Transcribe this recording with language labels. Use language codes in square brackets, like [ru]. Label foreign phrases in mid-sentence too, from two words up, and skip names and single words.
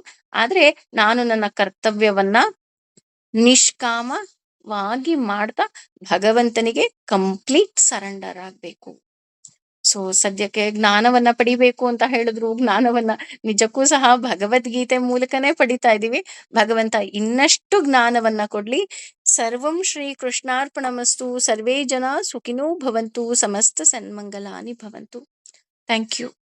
[kn] ಆದ್ರೆ ನಾನು ನನ್ನ ಕರ್ತವ್ಯವನ್ನ ನಿಷ್ಕಾಮವಾಗಿ ಮಾಡ್ತಾ ಭಗವಂತನಿಗೆ [en] complete surrender [kn] ಆಗ್ಬೇಕು. ಸೊ ಸದ್ಯಕ್ಕೆ ಜ್ಞಾನವನ್ನ ಪಡಿಬೇಕು ಅಂತ ಹೇಳಿದ್ರು, ಜ್ಞಾನವನ್ನ ನಿಜಕ್ಕೂ ಸಹ ಭಗವದ್ಗೀತೆ ಮೂಲಕನೇ ಪಡಿತಾ ಇದೀವಿ. ಭಗವಂತ ಇನ್ನಷ್ಟು ಜ್ಞಾನವನ್ನ ಕೊಡ್ಲಿ. [sa] ಸರ್ವಂ ಶ್ರೀ ಕೃಷ್ಣಾರ್ಪಣಮಸ್ತು. ಸರ್ವೇ ಜನ ಸುಖಿನೋ ಭವಂತು. ಸಮಸ್ತ ಸನ್ಮಂಗಲಾನಿ ಭವಂತು. [en] thank you.